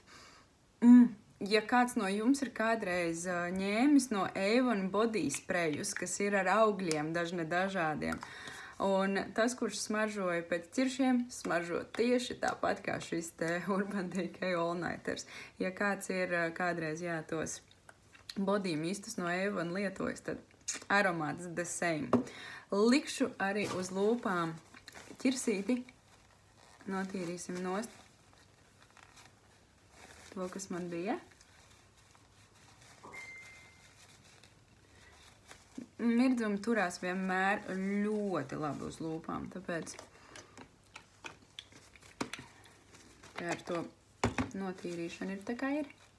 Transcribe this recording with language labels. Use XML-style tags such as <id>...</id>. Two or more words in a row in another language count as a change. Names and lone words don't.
<lv>Ja kāds no jums ir kādreiz ņēmis no Avon body sprejus, kas ir ar augļiem dažādiem, un tas, kurš smaržoja pēc ķiršiem, smaržo tieši tāpat kā šis te Urban Decay All Nighters. Ja kāds ir kādreiz tos</lv> <en>body mistus</en> <lv>no Avon lietojis, tad aromāts</lv> <en>the same.</en> <lv>Likšu arī uz lūpām ķirsīti. Notīrīsim nost to, kas man bija. Mirdzumi turās vienmēr ļoti labi uz lūpām, tāpēc ar to notīrīšana ir tā kā ir.</lv>